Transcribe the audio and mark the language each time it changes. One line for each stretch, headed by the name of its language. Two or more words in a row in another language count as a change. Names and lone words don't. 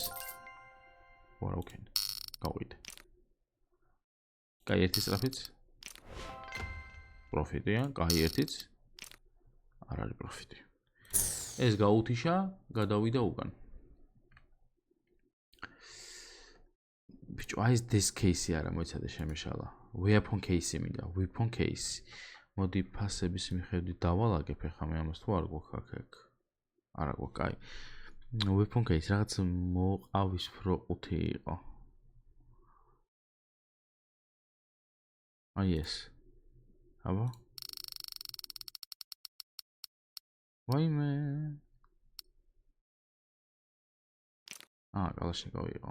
Georgian: ვარა ოკეი. გავიდე. კაი, ერთი სტრაფიც. პროფიტია, კაი, ერთიც. არ არის პროფიტი. ეს გაუთიშა, გადავიდა უკან. ბიჭო, აი ეს
English: this case-ი
Georgian: არა მოიცადე შემეშალა.
English: Weapon case-ი მინდა, weapon case.
Georgian: მოდი ფასების მიხედვით დავალაგებ ახლა მე ამას თუ არ გვაქვს აქ. არა გვაქვს, კაი.
English: Weapon case
Georgian: რაღაც მოყავისფრო ყუთი იყო. აი ეს. აბა. ვაიმე. კალაშნიკოვი იყო.